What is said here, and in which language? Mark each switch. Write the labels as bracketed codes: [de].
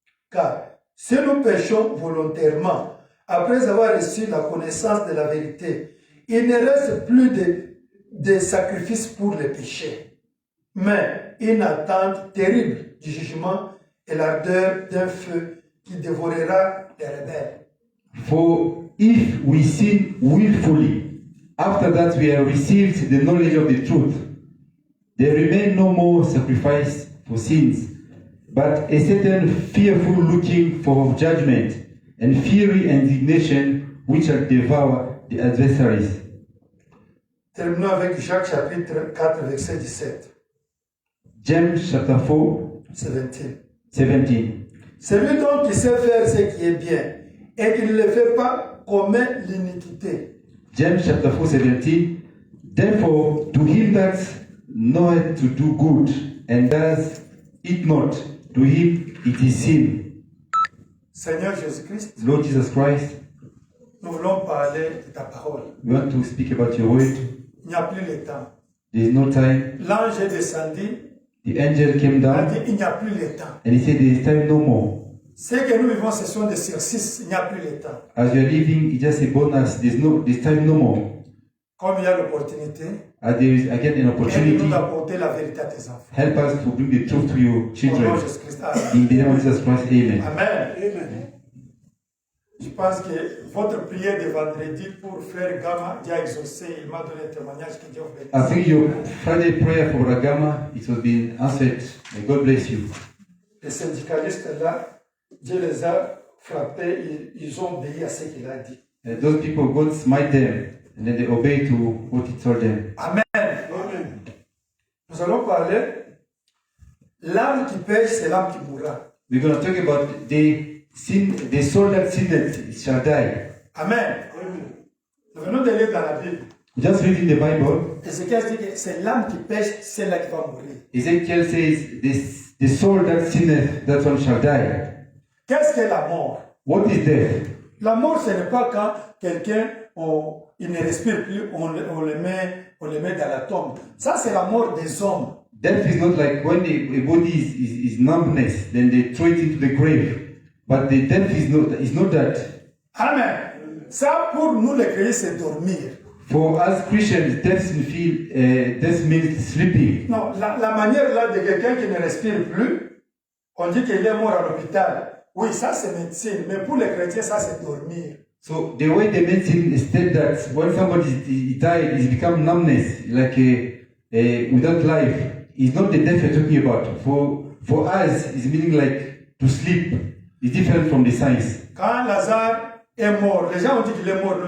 [fr] Car si nous péchons volontairement, après avoir reçu la connaissance de la vérité, il ne reste plus de sacrifices pour les péchés, mais une attente terrible du jugement et l'ardeur d'un feu qui dévorera les rebelles. [en] For if we sin willfully, after that we have received the knowledge of the truth, there remain no more sacrifice for sins, but a certain fearful looking for judgment and fiery indignation which shall devour the adversaries. [fr] Terminons avec Jacques chapitre 4, verset 17. [en] James chapter 4, 17. 17. [fr] Celui donc qui sait faire ce qui est bien et qui ne le fait pas commet l'iniquité. [en] James chapter 4, 17. Therefore, to him that knoweth to do good and does it not, to him it is sin. [fr] Seigneur Jésus-Christ, [en] Lord Jesus Christ, [fr] nous voulons parler de ta parole. [en] we want to speak about your word. [fr] Il n'y a plus le temps. [en] There is no time. [fr] L'ange est descendu, [en] The angel came [fr] il a [en] down [fr] dit il n'y a plus le temps. [en] and he said there is time no more. [fr] Ce que nous vivons, ce sont des exercices, il n'y a plus le temps. [en] As we are living, it's just a bonus. There's time no more. [fr] Comme il y a l'opportunité, [en] As there is again an opportunity, [fr] aide-nous d'apporter la vérité à tes enfants. [en] help us to bring the truth to your [fr] Au nom [en] children. [fr] de Jésus-Christ. Amen. [en] In the name of Jesus Christ, amen. Amen. [fr] Je pense que votre prière de vendredi pour frère Gama, Dieu a exaucé, il m'a donné un témoignage que Dieu vous bénisse. [en] I think your Friday prayer for Ragama, it has been answered. May God bless you. [fr] Les syndicalistes là, Dieu les a frappés, ils ont obéi à ce qu'il a dit. [en] Those people, God smite them and then they obey to what he told them. [fr] Amen. Nous allons parler. L'âme qui pêche, c'est l'âme qui mourra. [en] We're going to talk about the soul that sinned shall die. Amen. [fr] Nous venons de lire dans la Bible. [en] Just reading the Bible, [fr] Ézéchiel dit que c'est l'âme qui pêche, c'est là qui va mourir. [en] Ezekiel says, the soul that sinneth, that one shall die. [fr] Qu'est-ce que la mort? [en] What is death? [fr] La mort, ce n'est pas quand quelqu'un, il ne respire plus, on le met dans la tombe. Ça, c'est la mort des hommes. [en] Death is not like when a body is numbness, then they throw it into the grave. But the death is not that. Amen. [fr] Ça, pour nous les chrétiens, c'est dormir. [en] For us Christians, death means sleeping. [fr] Non, la manière là de quelqu'un qui ne respire plus, on dit qu'il est mort à l'hôpital. Oui, ça c'est médecine, mais pour les chrétiens, ça c'est dormir. [en] So the way the medicine state that when somebody is died, it become numbness, like without life. It's not the death we're talking about. For us, it's meaning like to sleep. It's different from the science. [fr] Quand Lazare est mort, les gens ont dit qu'il est mort.